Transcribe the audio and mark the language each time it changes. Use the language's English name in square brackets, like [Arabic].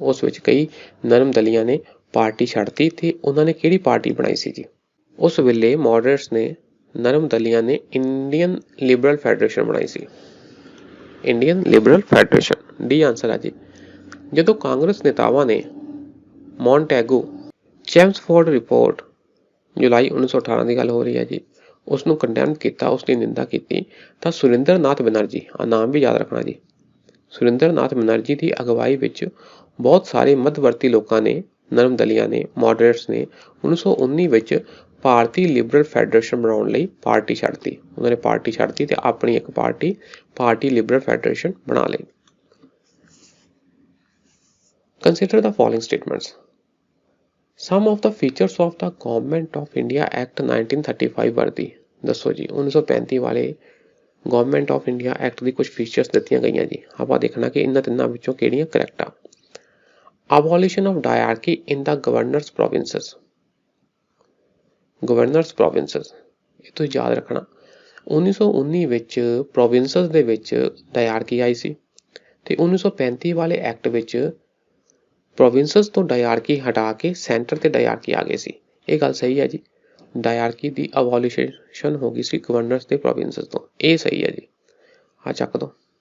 [Punjabi] ਉਸ ਵਿੱਚ ਕਈ ਨਰਮ ਦਲੀਆਂ ਨੇ ਪਾਰਟੀ ਛੱਡਤੀ ਤੇ ਉਹਨਾਂ ਨੇ ਕਿਹੜੀ ਪਾਰਟੀ ਬਣਾਈ ਸੀ ਜੀ? ਉਸ ਵੇਲੇ ਮੋਡਰੇਟਸ ਨੇ, ਨਰਮ ਦਲੀਆਂ ਨੇ ਇੰਡੀਅਨ ਲਿਬਰਲ ਫੈਡਰੇਸ਼ਨ ਬਣਾਈ ਸੀ। Indian Liberal federation, D answer ਆ ਜੀ। ਜਦੋਂ ਕਾਂਗਰਸ ਨੇਤਾਵਾਂ ਨੇ ਮੌਂਟੈਗੂ ਚੈਮਸਫੋਰਡ ਰਿਪੋਰਟ, ਜੁਲਾਈ 1918 ਦੀ ਗੱਲ ਹੋ ਰਹੀ ਹੈ ਜੀ, ਉਸ ਨੂੰ ਕੰਡੈਮ ਕੀਤਾ, ਉਸ ਦੀ ਨਿੰਦਾ ਕੀਤੀ, ਤਾਂ ਸੁਰਿੰਦਰ ਨਾਥ ਬੈਨਰਜੀ, ਆ ਨਾਮ ਵੀ ਯਾਦ ਰੱਖਣਾ ਜੀ, ਸੁਰਿੰਦਰ ਨਾਥ ਬੈਨਰਜੀ ਦੀ ਅਗਵਾਈ ਵਿੱਚ ਬਹੁਤ ਸਾਰੇ ਮੱਧਵਰਤੀ ਲੋਕਾਂ ਨੇ, ਨਰਮ ਦਲੀਆਂ ਨੇ, ਮੋਡਰੇਟਸ ਨੇ 1919 ਵਿੱਚ ਭਾਰਤੀ ਲਿਬਰਲ ਫੈਡਰੇਸ਼ਨ ਬਣਾਉਣ ਲਈ ਪਾਰਟੀ ਛੱਡਤੀ। ਉਹਨਾਂ ਨੇ ਪਾਰਟੀ ਛੱਡਤੀ ਤੇ ਆਪਣੀ ਇੱਕ ਪਾਰਟੀ, ਭਾਰਤੀ ਲਿਬਰਲ ਫੈਡਰੇਸ਼ਨ ਬਣਾ ਲਈ। [English] Consider the following statements. Some of the features of the Government of India Act 1935 were the, [Punjabi] ਦੱਸੋ ਜੀ। 1935 ਵਾਲੇ ਗਵਰਨਮੈਂਟ ਆਫ ਇੰਡੀਆ ਐਕਟ ਦੀ ਕੁਝ ਫੀਚਰਸ ਦਿੱਤੀਆਂ ਗਈਆਂ ਜੀ, ਆਪਾਂ ਦੇਖਣਾ ਕਿ ਇਹਨਾਂ ਤਿੰਨਾਂ ਵਿੱਚੋਂ ਕਿਹੜੀਆਂ ਕਰੈਕਟ ਆ। [English] Abolition of diarchy in the governors provinces, [Punjabi] governors provinces, ਇਹ ਤੁਸੀਂ ਯਾਦ ਰੱਖਣਾ। 1919 ਵਿੱਚ ਪ੍ਰੋਵਿੰਸਸ ਦੇ ਵਿੱਚ ਡਾਇਆਰਕੀ ਆਈ ਸੀ ਤੇ 1935 ਵਾਲੇ ਐਕਟ ਵਿੱਚ ਪ੍ਰੋਵਿੰਸਸ ਤੋਂ ਡਾਇਆਰਕੀ ਹਟਾ ਕੇ ਸੈਂਟਰ ਤੇ ਡਾਇਆਰਕੀ ਆ ਗਈ ਸੀ। ਇਹ ਗੱਲ ਸਹੀ ਹੈ ਜੀ, ਡਾਇਆਰਕੀ ਦੀ ਅਬੋਲਿਸ਼ਨ ਹੋ ਗਈ ਸੀ ਗਵਰਨਰਸ ਤੇ ਪ੍ਰੋਵਿੰਸਸ ਤੋਂ, ਇਹ ਸਹੀ ਹੈ ਜੀ। ਆ ਚੱਕ ਦੋ।